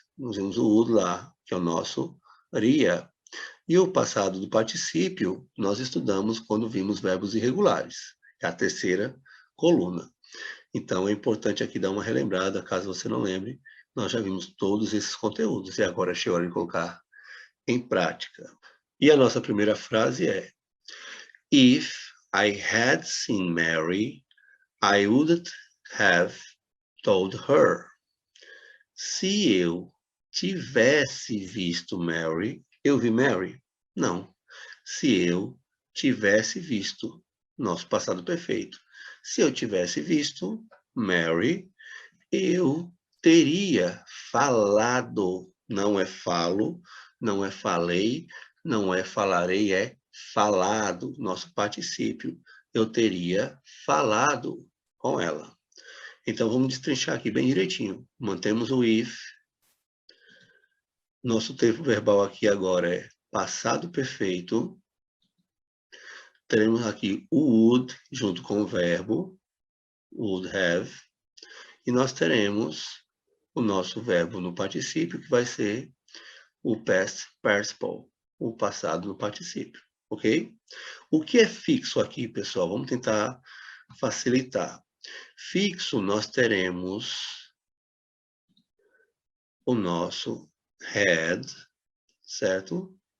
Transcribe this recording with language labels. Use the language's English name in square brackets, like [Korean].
[Portuguese] Nós vimos o would lá, que é o nosso ria. E o passado do particípio, nós estudamos quando vimos verbos irregulares. É a terceira coluna. Então, é importante aqui dar uma relembrada, caso você não lembre, nós já vimos todos esses conteúdos, e agora chegou a hora de colocar em prática. E a nossa primeira frase é: [English] If I had seen Mary, I wouldn't have told her. [Portuguese] Se eu tivesse visto Mary, eu vi Mary? Não. Se eu tivesse visto, nosso passado perfeito. Se eu tivesse visto Mary, eu teria falado. Não é falo, não é falei, não é falarei, é falado, nosso particípio. Eu teria falado com ela. Então, vamos destrinchar aqui bem direitinho. Mantemos o if. Nosso tempo verbal aqui agora é passado perfeito. Teremos aqui o would junto com o verbo, would have. E nós teremos o nosso verbo no particípio, que vai ser o past participle, o passado no particípio, ok? O que é fixo aqui, pessoal? Vamos tentar facilitar. Fixo, nós teremos o nosso had, certo?